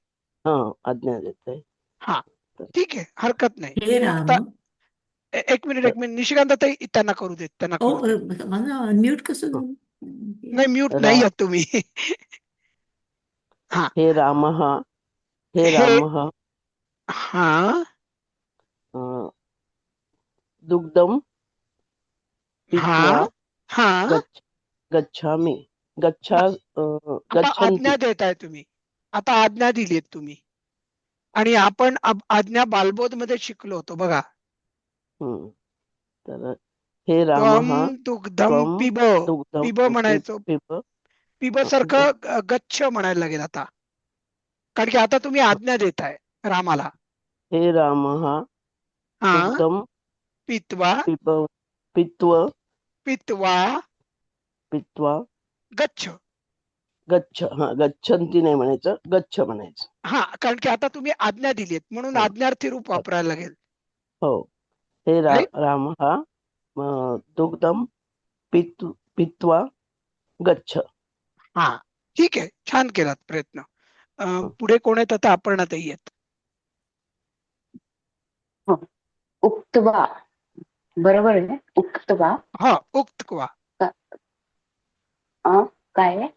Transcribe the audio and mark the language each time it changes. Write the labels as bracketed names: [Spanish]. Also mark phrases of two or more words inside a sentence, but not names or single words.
[Marathi] हा, आज्ञा देते. हा, ठीक आहे, हरकत नाही. [Sanskrit] हे राम [Marathi] आता एक मिनिट निशिकांताताई त्यांना करू देत, त्यांना ओ करू देत. मला अनम्यूट कसं झालं? नाही, म्यूट रा- नाही आहात तुम्ही. हा [Sanskrit] हे रामः हे हे रामः [Marathi] हा [Sanskrit] अं, दुग्धम [Marathi] हा [Sanskrit] पीत्वा [Marathi] हा [Sanskrit] गच्छ गच्छामि गच्छा [Marathi] आता [Sanskrit] गच्छन्ति [Marathi] आज्ञा देताय तुम्ही, आता आज्ञा दिलीत तुम्ही, आणि आपण आज्ञा बालबोध मध्ये शिकलो होतो बघा. हम्म. तर हे [Sanskrit] त्वम रामः दुग्धम त्वम पिब, दुग्धम [Marathi] पिब म्हणायचो, [Sanskrit] पिब [Marathi] पिब सारखं गच्छ म्हणायला लागेल आता, कारण की आता तुम्ही आज्ञा देताय रामाला. [Sanskrit] हे रामः [Marathi] हा [Sanskrit] दुग्धम पित्वा पिब पित्व पित्वा पित्वा गच्छ. [Marathi] गच्छ हा गच्छन्ति नाही म्हणायचं, गच्छ म्हणायचं. हा, कारण की आता तुम्ही आज्ञा दिलीत म्हणून हा. आज्ञार्थी रूप वापरायला लागेल. हो. हे [English] Right? [Sanskrit] रामः दुग्धम पित्वा गच्छ. [Marathi] हा, ठीक आहे, छान केलात प्रयत्न. पुढे कोण आहेत आता? अपर्णाताई आहेत. उक्त्वा बरोबर आहे उक्त्वा हा, उक्तवा काय आहे?